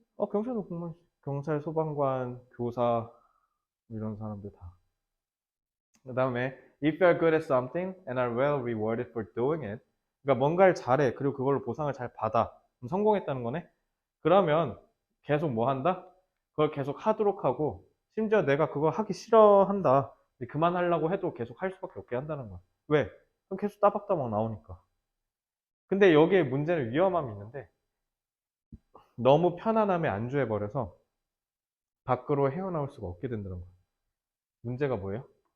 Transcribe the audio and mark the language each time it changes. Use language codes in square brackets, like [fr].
[ko] 경찰도 공무원, 경찰, 소방관, 교사 이런 사람들 다. 그다음에 [en] if you're good at something and are well rewarded for doing it. [ko] 그러니까 뭔가를 잘해. 그리고 그걸로 보상을 잘 받아. 그럼 성공했다는 거네. 그러면 계속 뭐 한다? 그걸 계속 하도록 하고 심지어 내가 그거 하기 싫어한다. 그만하려고 해도 계속 할 수밖에 없게 한다는 거야. 왜? 그럼 계속 따박따박 나오니까. 근데 여기에 문제는 위험함이 있는데 너무 편안함에 안주해버려서 밖으로 헤어나올 수가 없게 된다는 거야. 문제가 뭐예요?